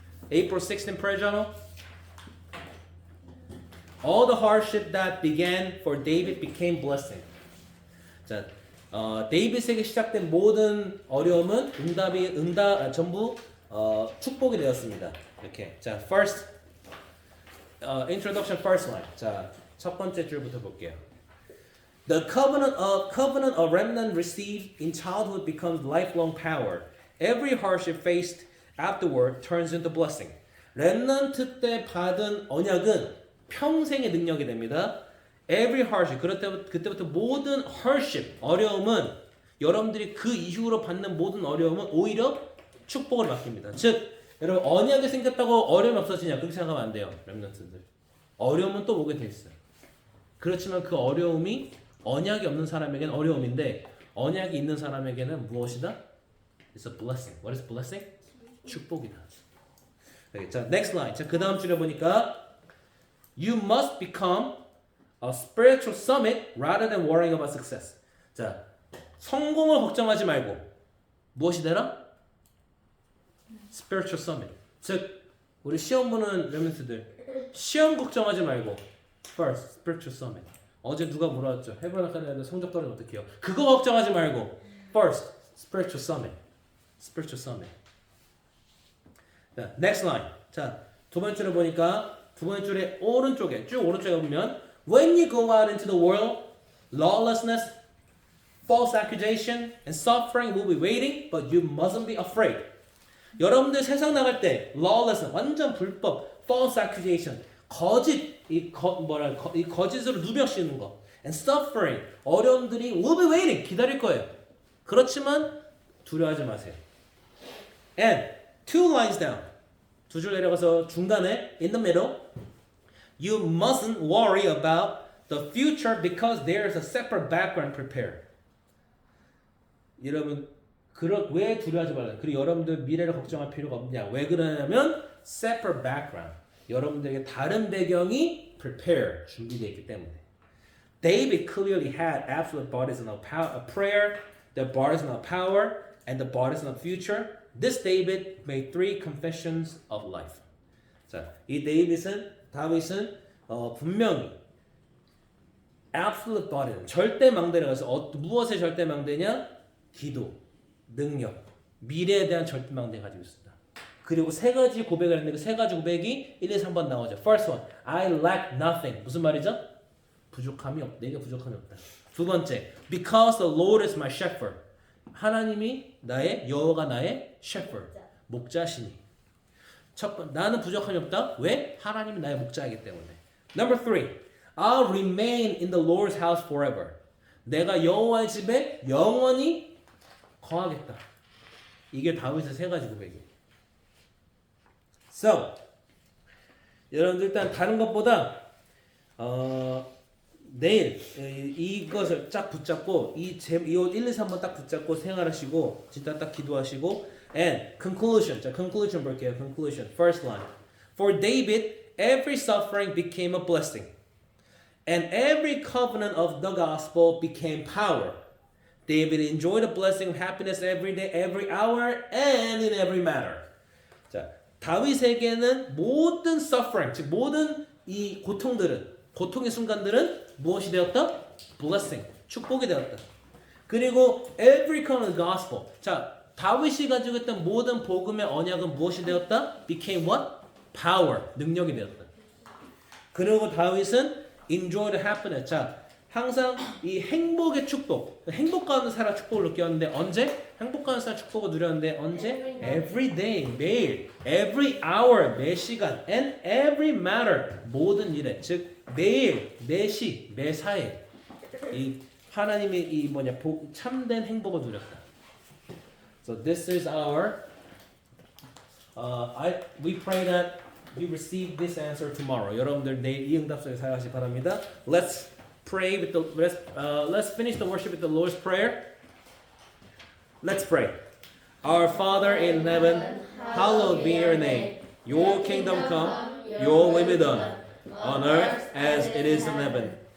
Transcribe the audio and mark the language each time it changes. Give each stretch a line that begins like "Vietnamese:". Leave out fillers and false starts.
English: April 16th prayer journal. All the hardship that began for David became blessing.
Korean: 자, 데이빗에게 시작된 모든 어려움은 전부 축복이 되었습니다. 이렇게. 자,
English: first introduction first line.
Korean: 자, 첫 번째 줄부터 볼게요.
English: The covenant of remnant received in childhood becomes lifelong power. Every hardship faced afterward turns into blessing.
Korean: 렘넌트 때 받은 언약은 평생의 능력이 됩니다.
English: Every hardship,
Korean: 그때부터 모든 hardship, 어려움은 여러분들이 그 이후로 받는 모든 어려움은 오히려 축복으로 바뀝니다. 즉, 여러분 언약이 생겼다고 어려움이 없어지냐 그렇게 생각하면 안 돼요. 렘넌트들. 어려움은 또 오게 돼 있어요. 그렇지만 그 어려움이 언약이 없는 사람에게는 어려움인데 언약이 있는 사람에게는 무엇이다?
English: It's a blessing. What is blessing?
Korean: 축복이다. 자,
English: next line.
Korean: 자, 그 다음 줄에 보니까
English: You must become a spiritual summit rather than worrying about success.
Korean: 자, 성공을 걱정하지 말고 무엇이 되라?
English: Spiritual summit.
Korean: 즉, 우리 시험 보는 렘넌트들 시험 걱정하지 말고
English: First, spiritual summit.
Korean: 어제 누가 물어봤죠? 헤브론 아카데미 성적 떨어지면 어떡해요? 그거 걱정하지 말고
English: First, spiritual summit. Spiritual summit. 자, next line.
Korean: 자, 두 번째 줄에 보니까 두 번째 줄에 오른쪽에 쭉 오른쪽에 보면
English: When you go out into the world, lawlessness, false accusation, and suffering will be waiting, but you mustn't be afraid.
Korean: 여러분들 세상 나갈 때 lawlessness, 완전 불법,
English: false accusation,
Korean: 거짓, 이 거짓으로 누벼씌우는 거,
English: and suffering,
Korean: 어려움들이
English: will be waiting,
Korean: 기다릴 거예요. 그렇지만 두려워하지 마세요.
English: And two lines down,
Korean: 두 줄 내려가서 중간에
English: in the middle, you mustn't worry about the future because there is a separate background prepared.
Korean: 여러분, 왜 두려워하지 말라? 그리고 여러분들 미래를 걱정할 필요가 없냐? 왜 그러냐면
English: separate background.
Korean: 여러분들에게 다른 배경이 prepare 준비되어 있기 때문에.
English: David clearly had absolute baptism of prayer, the baptism of power, and the baptism of future. This David made three confessions of life.
Korean: 자, 이 다윗은 분명히
English: absolute baptism,
Korean: 절대 망대를 가서 무엇의 절대 망대냐? 기도, 능력, 미래에 대한 절대 망대 가지고 있습니다. 그리고 세 가지 고백을 했는데 그 세 가지 고백이 1, 2, 3번 나오죠.
English: First one, I lack nothing.
Korean: 무슨 말이죠? 부족함이 없다. 내게 부족함이 없다. 두 번째,
English: because the Lord is my shepherd.
Korean: 하나님이 여호와가 나의 shepherd, 목자시니. 나는 부족함이 없다. 왜? 하나님이 나의 목자이기 때문에.
English: Number 3, I'll remain in the Lord's house forever.
Korean: 내가 여호와의 집에 영원히 거하겠다. 이게 다윗의 세 가지 고백이에요. So, 여러분들 일단 다른 것보다 내일 이것을 쫙 붙잡고 이 1, 2, 3번 딱 붙잡고 생활하시고 진짜 딱 기도하시고
English: and conclusion.
Korean: 자, conclusion 볼게요.
English: conclusion. First line. For David, every suffering became a blessing. And every covenant of the gospel became power. David enjoyed the blessing of happiness every day, every hour, and in every matter.
Korean: 자, 다윗에게는 모든 suffering, 즉 모든 이 고통의 순간들은 무엇이 되었다?
English: Blessing,
Korean: 축복이 되었다. 그리고
English: every covenant of the gospel.
Korean: 자, 다윗이 가지고 있던 모든 복음의 언약은 무엇이 되었다?
English: Became what?
Korean: Power, 능력이 되었다. 그리고 다윗은
English: enjoy the happiness.
Korean: 자, 항상 이 행복의 축복, 행복 가운데 살아 축복을 느꼈는데 언제? 행복 가운데 살아 축복을 누렸는데 언제?
English: Every day,
Korean: 매일,
English: every hour,
Korean: 매 시간,
English: and every matter,
Korean: 모든 일에, 즉 매일, 매시, 매사에 이 하나님의 이 참된 행복을 누렸다.
English: So this is our. We pray that you receive this answer tomorrow.
Korean: 여러분들 내일 이 응답 속에 사용하시기 바랍니다.
English: Let's pray with let's finish the worship with the Lord's Prayer. Let's pray. Our Father in heaven, hallowed be your name. Your kingdom come, your will be done, on earth as it is in heaven.